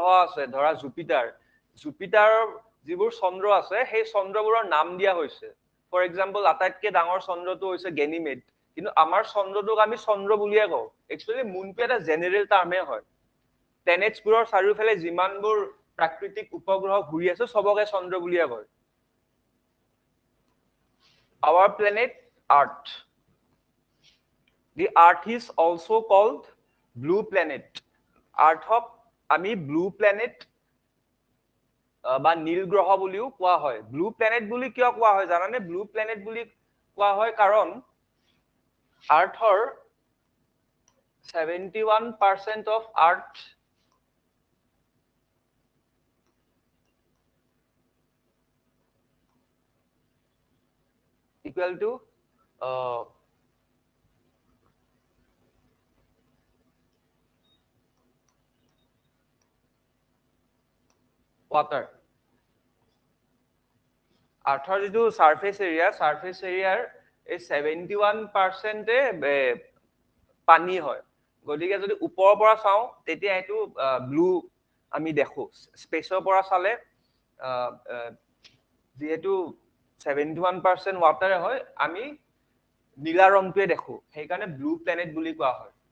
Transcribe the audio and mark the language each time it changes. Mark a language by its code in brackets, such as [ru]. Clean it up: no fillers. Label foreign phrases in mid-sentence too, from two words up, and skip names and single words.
[as] আছে ধৰা জুপিটাৰ যিবোৰ চন্দ্ৰ আছে সেই চন্দ্ৰবোৰৰ নাম দিয়া হৈছে [en] for example [as] আটাইতকৈ ডাঙৰ চন্দ্ৰটো হৈছে গেনিমেড কিন্তু আমাৰ চন্দ্ৰটোক আমি চন্দ্ৰ বুলিয়ে কওঁ একচুয়ালি মুনটো এটা [en] general termে [as] হয় প্লেনেটছবোৰৰ চাৰিওফালে যিমানবোৰ প্ৰাকৃতিক উপগ্ৰহ ঘূৰি আছে সবকে চন্দ্ৰ বুলিয়ে কয় [en] our planet Earth. The Earth is also called blue planet. [as] Earthক আমি [en] blue planet [as] বা নীল গ্ৰহ বুলিও কোৱা হয় [en] blue planet [as] বুলি কিয় কোৱা হয় জানানে [en] blue planet [as] বুলি কোৱা হয় কাৰণ Earthৰ [en] 71% of Earth equal to water. [as] Earthৰ যিটো [en] surface area [as] এই 71% পানী হয় গতিকে যদি ওপৰৰ পৰা চাও তেতিয়া এটো ব্লু আমি দেখো স্পেচৰ পৰা চালে যেহেতু 71% ওয়াটাৰ হয় আমি নীলা ৰংটোৱে দেখো সেইকাৰণে [en] blue planet [as] বুলি কোৱা হয়